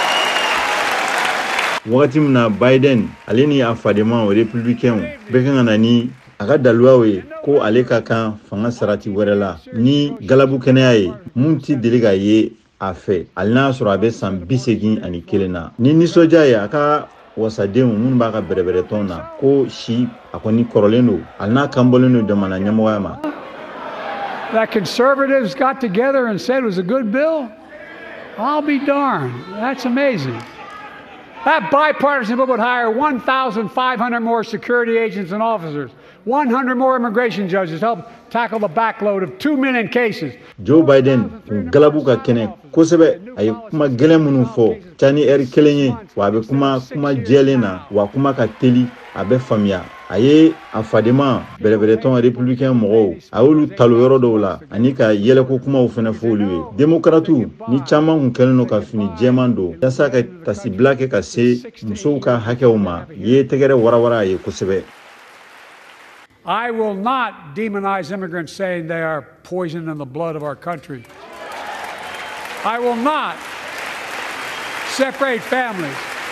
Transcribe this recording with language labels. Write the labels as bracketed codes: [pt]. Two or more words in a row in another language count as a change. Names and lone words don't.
[bm] wagati min na Biden ale ni a fadenma républicains bɛɛ kan ka na ni a ka daluyaw ye ko ale ka kan fanga sarati wɛrɛ la ni galabu kɛnɛya ye mun ti deli ka ye a fɛ hali n'a sɔrɔ a bɛ san 81 na. Ni nisɔndiya ye a ka wasadenw minnu b'a ka bɛrɛbɛrɛtɔn na ko si a kɔni kɔrɔlen don hali n'a kan bɔlen don jamana ɲɛmɔgɔya ma. [en] That conservatives got together and said it was a good bill? I'll be darned. That's amazing. That bipartisan bill would hire 1,500 more security agents and officers, 100 more immigration judges to help tackle the backload of 2 million cases. [bm] Joe Biden galabu ka kɛnɛ kosɛbɛ a ye kuma gɛlɛn minnu fɔ cani ɛri kelen ye wa a bɛ kuma jɛlen na wa kuma ka teli a bɛ faamuya. A ye a fadema bɛrɛbɛrɛtɔn républicain mɔgɔw a y'olu talo yɔrɔ dɔw la ani ka yɛlɛko kumaw fɛnɛ fɔ olu ye. Démocrates ni caman kun kɛlen don ka fini jɛman don yasa ka tasibila kɛ ka se musow ka hakɛw ma ye tɛgɛrɛ warawara a ye kosɛbɛ. [en] I will not demonize immigrants saying they are poison in the blood of our country. I will not separate families.